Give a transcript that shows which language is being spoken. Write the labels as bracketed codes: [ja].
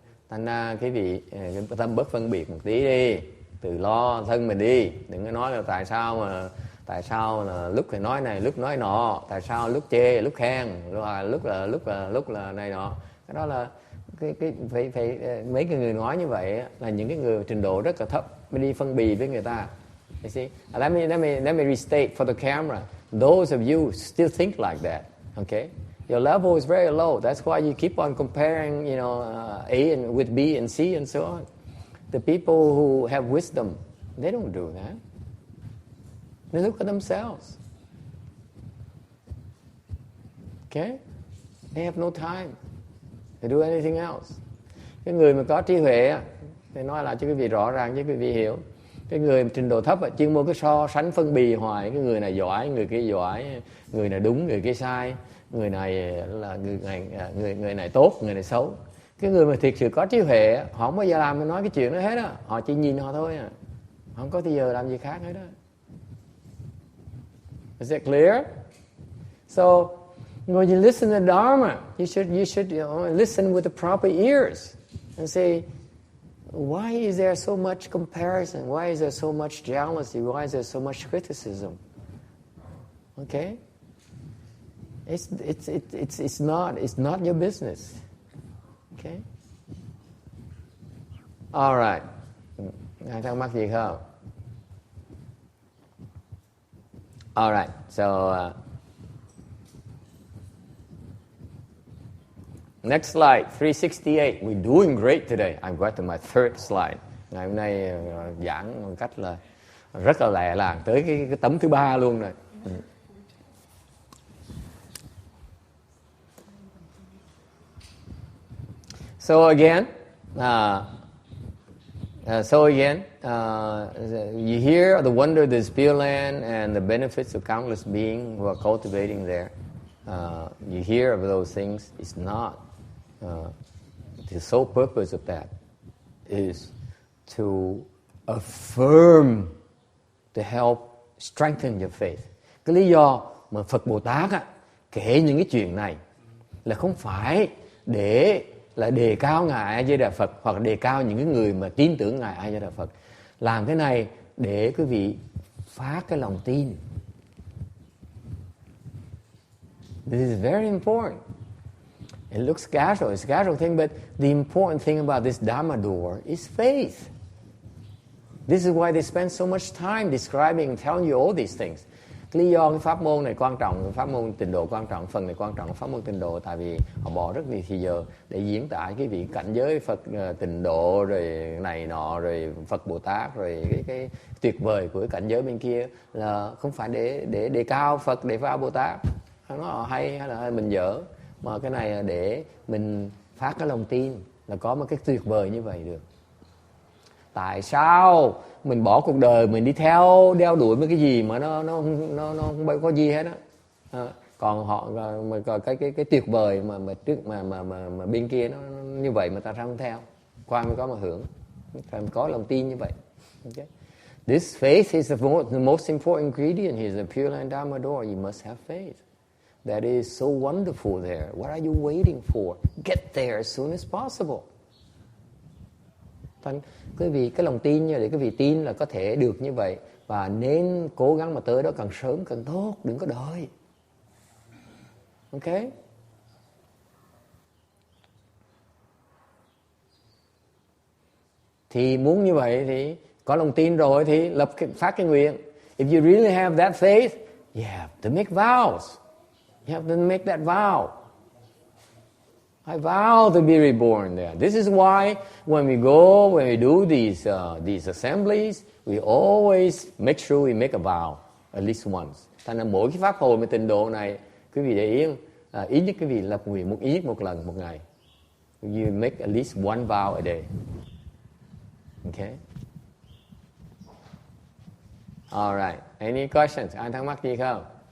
[vi] Thành ra quý vị tâm bớt phân biệt một tí đi, từ lo thân mình đi, đừng có nói là tại sao là lúc thì nói này, lúc nói nọ, tại sao lúc chê, lúc khen, lúc là này nọ. Cái đó là phải mấy cái người nói như vậy là những cái người trình độ rất là thấp mới đi phân bì với người ta. [en] You see? Let me restate for the camera. Those of you still think like that, okay? Your level is very low. That's why you keep on comparing, you know, A with B and C and so on. The people who have wisdom, they don't do that. They look at themselves. Okay? They have no time to do anything else. [vi] Cái người mà có trí huệ thì nói lại cho quý vị rõ ràng cho quý vị hiểu. Cái người trình độ thấp chuyên môn cái so sánh phân bì hoài, cái người này giỏi, người kia giỏi, người này đúng, người kia sai. Người này là người này tốt, người này xấu. Cái người mà thiệt sự có trí huệ, họ không bao giờ làm nói cái chuyện đó hết á. Họ chỉ nhìn họ thôi à. Họ không có thời giờ làm gì khác hết á. [en] Is that clear? So when you listen to Dharma, you should listen with the proper ears and say, why is there so much comparison? Why is there so much jealousy? Why is there so much criticism? Okay? It's not your business. Okay? All right. [vi] Ai thắc mắc gì không? [en] All right. So next slide, 368. We're doing great today. I've got to my third slide. [vi] Ngày hôm nay giảng một cách là rất là lẹ làng tới cái tấm thứ 3 luôn rồi. [en] So again, you hear the wonder of this Pureland and the benefits of countless beings who are cultivating there. You hear of those things. It's not. The sole purpose of that is to affirm, to help strengthen your faith. [vi] Cái lý do mà Phật Bồ Tát kể những cái chuyện này là không phải để là đề cao Ngài A Di Đà Phật hoặc đề cao những cái người mà tin tưởng Ngài A Di Đà Phật. Làm cái này để quý vị phát cái lòng tin. [en] This is very important. It looks casual, it's a casual thing, but the important thing about this Dharma door is faith. This is why they spend so much time describing and telling you all these things. [vi] Cái lý do cái pháp môn này quan trọng, pháp môn tịnh độ quan trọng, phần này quan trọng, pháp môn tịnh độ, tại vì họ bỏ rất nhiều thời giờ để diễn tả cái vị cảnh giới Phật tịnh độ rồi này nọ, rồi Phật Bồ Tát, rồi cái tuyệt vời của cái cảnh giới bên kia, là không phải để đề cao Phật, đề cao Bồ Tát, nó hay là mình dở, mà cái này là để mình phát cái lòng tin là có một cái tuyệt vời như vậy được. Tại sao mình bỏ cuộc đời mình đi theo đeo đuổi mấy cái gì mà nó không có gì hết á, còn họ mà cái tuyệt vời mà trước mà bên kia nó như vậy mà ta không theo, qua mới có mà hưởng, phải có lòng tin như vậy. [en] Okay. This faith is the most important ingredient here. The Pureland Dharma door. You must have faith. That is so wonderful there. What are you waiting for? Get there as soon as possible. [vi] Cái vì cái lòng tin như vậy, cái vì tin là có thể được như vậy, và nên cố gắng mà tới đó càng sớm càng tốt, đừng có đợi. Ok? Thì muốn như vậy thì có lòng tin rồi thì phát cái nguyện. [en] If you really have that faith, you have to make vows. You have to make that vow. I vow to be reborn there. This is why when we do these assemblies, we always make sure we make a vow at least once. [vi] Thành ra mỗi cái pháp hội mà tịnh độ này, quý vị để ý, ít nhất quý vị lập nguyện ít nhất một lần một ngày. [en] You make at least one vow a day. Okay. All right. Any questions? [vi] Ai thắc mắc gì không?